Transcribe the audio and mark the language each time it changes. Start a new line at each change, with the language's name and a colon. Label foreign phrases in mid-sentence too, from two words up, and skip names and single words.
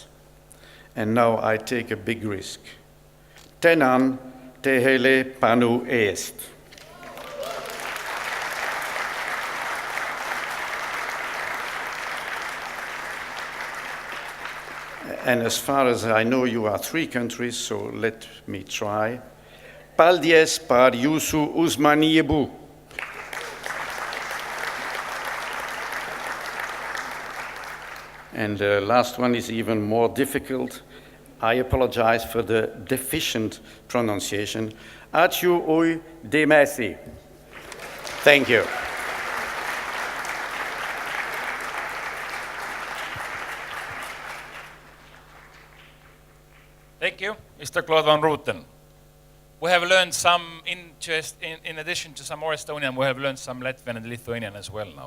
English: And now I take a big risk.
Estonian: Tenan tehele panu est.
English: And as far as I know, you are 3 countries, so let me try.
Latvian: Paldies par jūsu uzmanību.
English: And the last one is even more difficult. I apologize for the deficient pronunciation.
Lithuanian: Ačiū už dėmesį.
English: Thank you. Thank you, Mr. Claude van Rooten. We have learned some, in addition to some more Estonian, we have learned some Latvian and Lithuanian as well now.